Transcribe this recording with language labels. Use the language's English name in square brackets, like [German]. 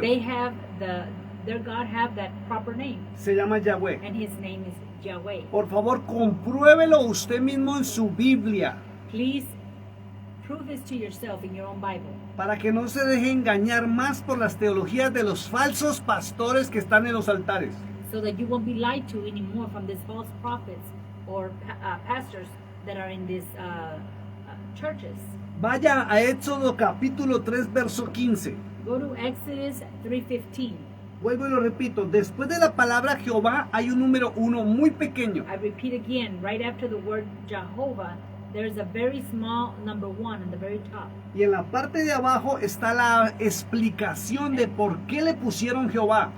[English] They have their God have that proper name, [Spanish] Se llama Yahweh. [English] and his name is Yahweh. [Spanish] Por favor, compruébelo usted mismo en su Biblia, [English] Please prove this to yourself in your own Bible, [Spanish] para que no se deje engañar más por las teologías de los falsos pastores que están en los altares. [English] so that you won't be lied to anymore from these false prophets or pastors that are in these churches. [Spanish] Vaya a Éxodo capítulo 3, verso 15. [English] Go to Exodus 3:15. [Spanish] Vuelvo y lo repito, después de la palabra Jehová hay un número 1 muy pequeño. [English] I repeat again, right after the word Jehovah, there's a very small number 1 on the very top. [Spanish] Y en la parte de abajo está la explicación de por qué le pusieron Jehová.